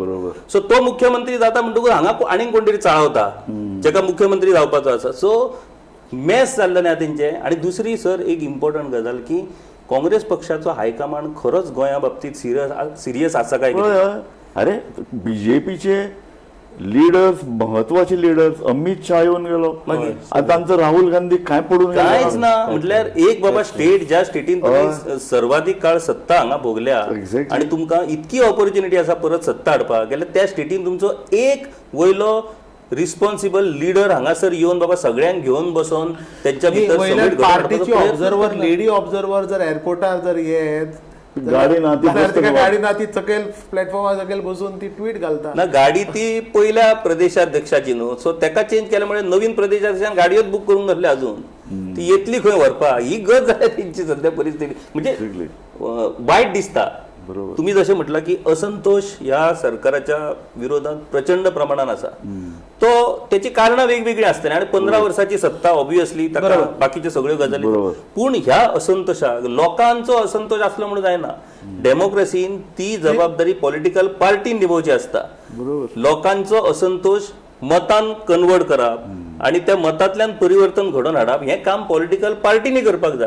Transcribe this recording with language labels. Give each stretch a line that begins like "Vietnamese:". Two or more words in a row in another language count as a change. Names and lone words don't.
Konkani: सो तो मुख्यमंत्री जाता म्हणटकूच हांगा आनीक कोण तरी चाळवता जाका मुख्यमंत्री जावपाचो आसा. सो मॅस जाल्लें आहा तेंचे. आनी दुसरी सर एक इम्पॉर्टंट गजाल की काँग्रेस पक्षाचो हायकमांड खरोच गोंया बाबतीत सिरियस आसा काय? अरे बीजेपीचे लीडर्स,
Marathi: महत्वाचे लीडर्स, अमित शाह येऊन गेलो, आता आमचं राहुल गांधी काय पडून
Konkani: कांयच ना. म्हटल्यार एक बाबा स्टेट, ज्या स्टेटीन तुम्ही सर्वाधिक काळ सत्ता हांगा भोगल्या आणि तुमकां इतकी ऑपॉर्च्युनिटी आसा परत सत्ता हाडपाक गेल्यार, त्या स्टेटीन तुमचो एक वयलो
English: responsible leader
Konkani: हांगासर येवन बाबा सगळ्यांक घेवन बसोन त्यांच्या भितर पार्टीची ऑब्झर्वर,
English: lady observer
Konkani: जर एअरपोर्टार जर येत गाडी ना ती सकयल प्लॅटफॉर्मार सकयल बसून ती ट्वीट घालता ना. गाडी ती पहिल्या प्रदेशाध्यक्षाची न्हू, सो तेका चेंज केल्यामुळे नवीन प्रदेशाध्यक्षान गाडयोच बुक करून घातल्या अजून. ती येतली खंय व्हरपा, ही गत जाल्या तेंची सध्या परिस्थिती. म्हणजे वायट दिसता.
Marathi: तुम्ही जसे म्हटलं की असंतोष या सरकाराच्या विरोधात प्रचंड प्रमाणात आसा. तो त्याची कारणं वेगवेगळी असतात आणि 15 वर्षाची सत्ता ऑब्वियसली
Konkani: बाकीचे सगळ्यो गजाली. पूण ह्या असंतोषाक लोकांचो असंतोष असलो म्हणून जायना. डेमोक्रेसीन ती जबाबदारी
English: political party
Konkani: निभोवची असता. लोकांचो असंतोष मतान कन्वर्ट करप आणि त्या मतांतल्यान परिवर्तन घडोवन हाडप हें काम
English: political party
Konkani: करपाक जाय.